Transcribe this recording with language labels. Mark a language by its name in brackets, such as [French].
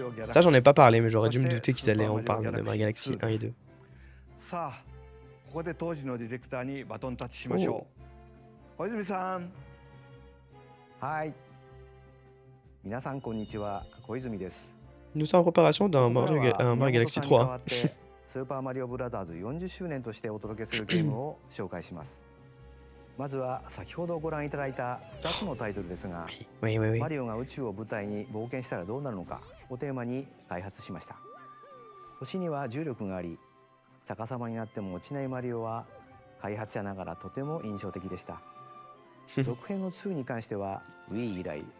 [French] Ça, j'en ai pas parlé, mais j'aurais dû me douter qu'ils allaient en parler de Mario Galaxy 1 et 2. [Japanese] さあ、ここで当時のディレクターにバトンタッチしましょう。小泉さん。はい。皆さんこんにちは、小泉です。 [French] Nous sommes en préparation d'un Mario Galaxy 3. [Japanese] スーパーマリオブラザーズ40周年としてお届けするゲームを紹介します。まずは先ほどご覧いただいた2つのタイトルですが、マリオが宇宙を舞台に冒険したらどうなるのかをテーマに開発しました。星には重力があり、逆さまになっても落ちないマリオは開発者ながらとても印象的でした。続編の2に関しては Wii 以来